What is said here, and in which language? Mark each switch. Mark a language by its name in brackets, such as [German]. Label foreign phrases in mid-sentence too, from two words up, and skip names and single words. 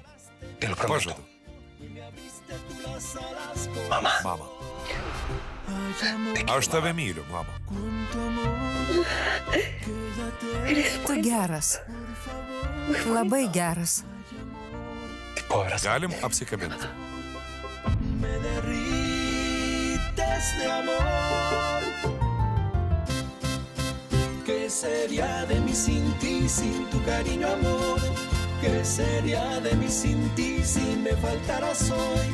[Lithuanian] Pažadu. Mama. Aš tave myliu, mama. Tu geras. Labai geras. Galim apsikabinti. [Spanish] ¿Qué sería de mí sin ti, sin tu cariño, amor? ¿Qué sería de mí sin ti, si me faltaras hoy?